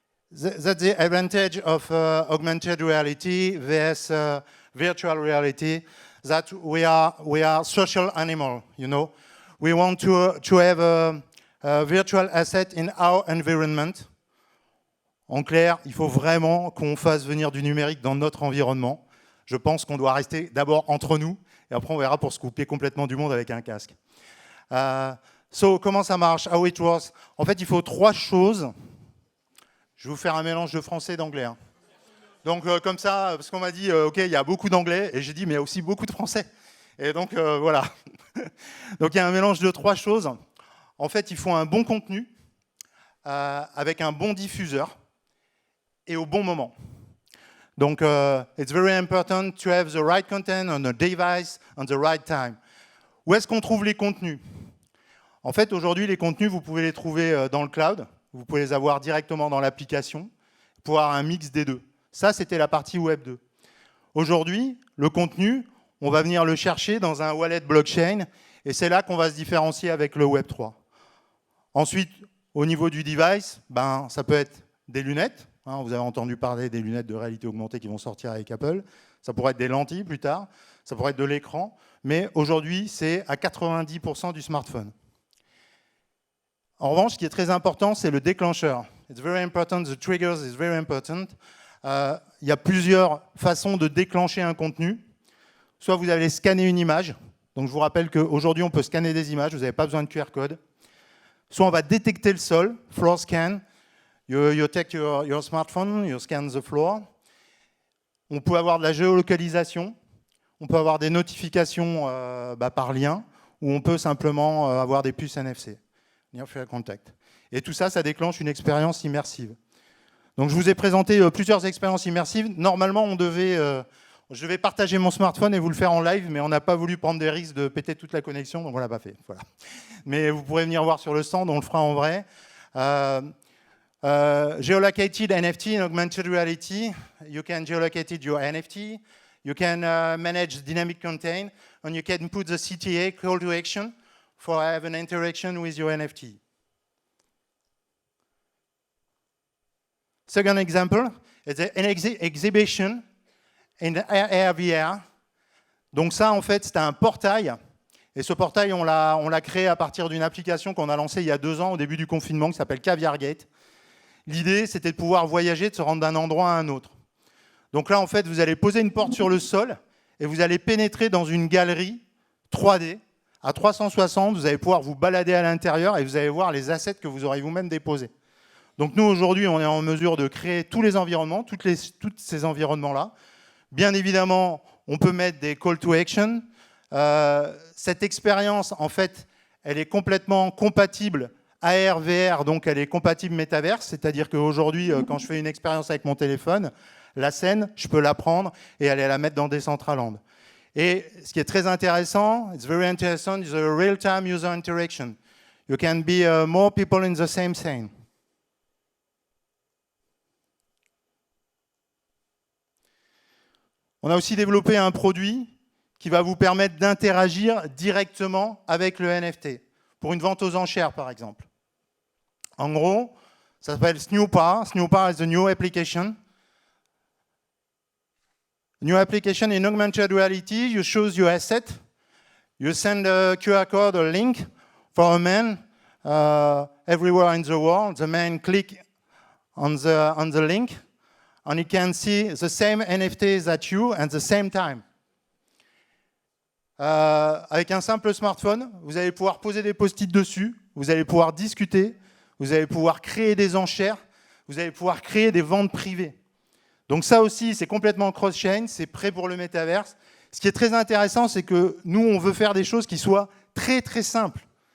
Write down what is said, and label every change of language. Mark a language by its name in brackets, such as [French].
[English] That's the advantage of augmented reality versus virtual reality, that we are social animal, you know. We want to have a virtual asset in our environment. [French] En clair, il faut vraiment qu'on fasse venir du numérique dans notre environnement. Je pense qu'on doit rester d'abord entre nous, et après on verra pour se couper complètement du monde avec un casque. So, comment ça marche? [English] How it works? [French] En fait, il faut 3 choses. Je vais vous faire un mélange de français et d'anglais. Hein. Donc, comme ça, parce qu'on m'a dit, OK, il y a beaucoup d'anglais, et j'ai dit, mais il y a aussi beaucoup de français. Et donc, voilà. Donc, il y a un mélange de 3 choses. En fait, il faut un bon contenu, avec un bon diffuseur, et au bon moment. [English] Donc, it's very important to have the right content on a device on the right time. [French] Où est-ce qu'on trouve les contenus? En fait, aujourd'hui, les contenus, vous pouvez les trouver dans le cloud. Vous pouvez les avoir directement dans l'application pour avoir un mix des deux. Ça, c'était la partie Web 2. Aujourd'hui, le contenu, on va venir le chercher dans un wallet blockchain et c'est là qu'on va se différencier avec le Web 3. Ensuite, au niveau du device, ça peut être des lunettes. Hein, vous avez entendu parler des lunettes de réalité augmentée qui vont sortir avec Apple. Ça pourrait être des lentilles plus tard. Ça pourrait être de l'écran. Mais aujourd'hui, c'est à 90% du smartphone. En revanche, ce qui est très important, c'est le déclencheur. [English] It's very important, the triggers is very important. [French] Il y a plusieurs façons de déclencher un contenu. Soit vous allez scanner une image. Donc je vous rappelle qu'aujourd'hui, on peut scanner des images. Vous n'avez pas besoin de QR code. Soit on va détecter le sol, floor scan. [English] You take your smartphone, you scan the floor. [French] On peut avoir de la géolocalisation. On peut avoir des notifications par lien. Ou on peut simplement avoir des puces NFC. Near Field Contact. Et tout ça, ça déclenche une expérience immersive. Donc je vous ai présenté plusieurs expériences immersives. Normalement, je vais partager mon smartphone et vous le faire en live, mais on n'a pas voulu prendre des risques de péter toute la connexion, donc on ne l'a pas fait. Voilà. Mais vous pourrez venir voir sur le stand, on le fera en vrai. [English] Geolocated NFT in augmented reality. You can geolocate your NFT. You can manage dynamic content, and you can put the CTA, call to action, for have an interaction with your NFT. Second example is an exhibition in AR/VR. [French] Donc ça, en fait, c'est un portail. Et ce portail, on l'a créé à partir d'une application qu'on a lancée il y a 2 ans, au début du confinement, qui s'appelle Caviar Gate. L'idée, c'était de pouvoir voyager, de se rendre d'un endroit à un autre. Donc là, en fait, vous allez poser une porte sur le sol et vous allez pénétrer dans une galerie 3D. À 360, vous allez pouvoir vous balader à l'intérieur et vous allez voir les assets que vous aurez vous-même déposés. Donc nous, aujourd'hui, on est en mesure de créer tous les environnements, tous ces environnements-là. Bien évidemment, on peut mettre des call to action. Cette expérience, en fait, elle est complètement compatible AR, VR, donc elle est compatible Metaverse. C'est-à-dire qu'aujourd'hui, quand je fais une expérience avec mon téléphone, la scène, je peux la prendre et aller la mettre dans Decentraland. Et ce qui est très intéressant, [English] it's very interesting, is a real-time user interaction. You can be more people in the same scene. [French] On a aussi développé un produit qui va vous permettre d'interagir directement avec le NFT, pour une vente aux enchères, par exemple. En gros, ça s'appelle Snewpa. [English] Snewpa is the new application. New application in augmented reality, you choose your asset, you send a QR code or link for a man everywhere in the world. The man click on the link and he can see the same NFTs at you at the same time. [French] Avec un simple smartphone, vous allez pouvoir poser des post-it dessus, vous allez pouvoir discuter, vous allez pouvoir créer des enchères, vous allez pouvoir créer des ventes privées. Donc ça aussi, c'est complètement cross-chain, c'est prêt pour le métaverse. Ce qui est très intéressant, c'est que nous, on veut faire des choses qui soient très, très simples.